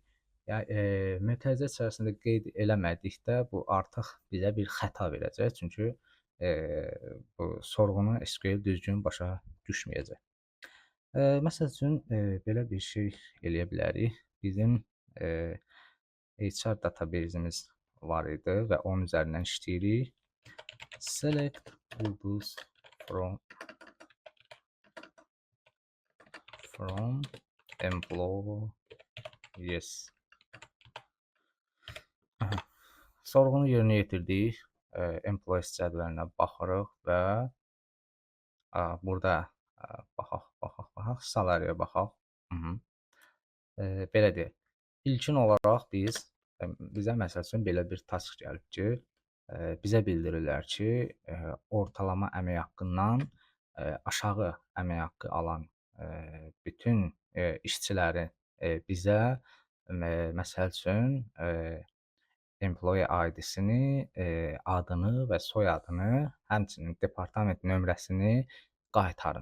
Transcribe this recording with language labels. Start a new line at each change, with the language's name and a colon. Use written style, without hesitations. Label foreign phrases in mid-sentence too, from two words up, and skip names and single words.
Azerbaijani: Yəni mötərizə içərisində qeyd eləmədikdə bu artıq bizə bir xəta verəcək. Çünki bu sorğunu SQL düzgün başa düşməyəcək. Məsəl üçün belə bir şey eləyə bilərik. Bizim
English: HR database-imiz
Azerbaijani: var idi və onun üzərindən işləyirik.
English: Select rows from employees.
Azerbaijani: Sorğunu yerinə yetirdik. Employees cədvəlinə baxırıq və burada baxaq, salariyə baxaq. Belə deyək. İlkin olaraq bizə məsəl üçün belə bir task gəlib ki, bizə bildirirlər ki, ortalama əmək haqqından aşağı əmək haqqı alan bütün işçilərin bizə məsəl üçün
English: employee ID-sini,
Azerbaijani: adını və soyadını, həmçinin departament nömrəsini qaytarın.